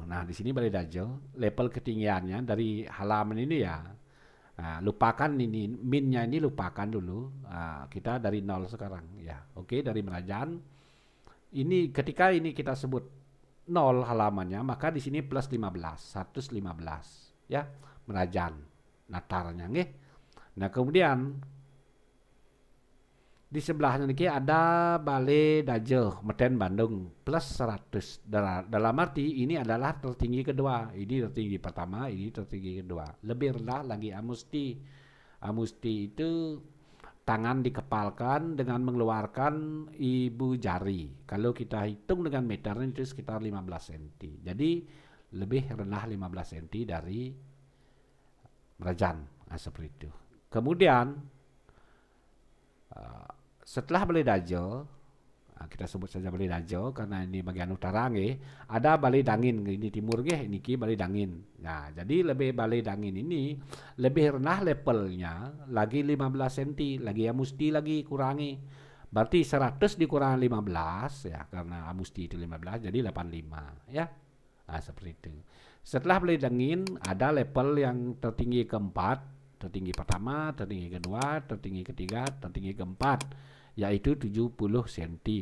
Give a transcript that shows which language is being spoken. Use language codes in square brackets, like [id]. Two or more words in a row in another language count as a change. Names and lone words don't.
[id] Nah, di sini Balai Dajo, level ketinggiannya dari halaman ini ya. Nah, lupakan ini, minnya ini lupakan dulu. Nah, kita dari nol sekarang ya. Oke, dari Merajan. Ini ketika ini kita sebut nol halamannya, maka di sini plus 15, 115 ya. Merajan. Natarnya nggih. Nah, kemudian di sebelahnya niki ada Balai Dajo Meten Bandung plus 100. Dalam arti ini adalah tertinggi kedua. Ini tertinggi pertama, ini tertinggi kedua. Lebih rendah lagi Amusti. Amusti itu tangan dikepalkan dengan mengeluarkan ibu jari. Kalau kita hitung dengan meternya itu sekitar 15 cm. Jadi lebih rendah 15 cm dari Merajan. Nah, seperti itu. Kemudian setelah Balai Dajo, kita sebut saja Balai Dajo karena ini bagian utara nggih, ada Balai Dangin ini timur nggih, niki Balai Dangin. Nah, jadi lebih Balai Dangin ini lebih rendah levelnya lagi 15 cm, lagi ya mesti lagi kurangi. Berarti 100 dikurangi 15 ya karena mesti itu 15 jadi 85 ya. Nah, seperti itu. Setelah Balai Dangin ada level yang tertinggi keempat, tertinggi pertama, tertinggi kedua, tertinggi ketiga, tertinggi keempat, yaitu 70 cm.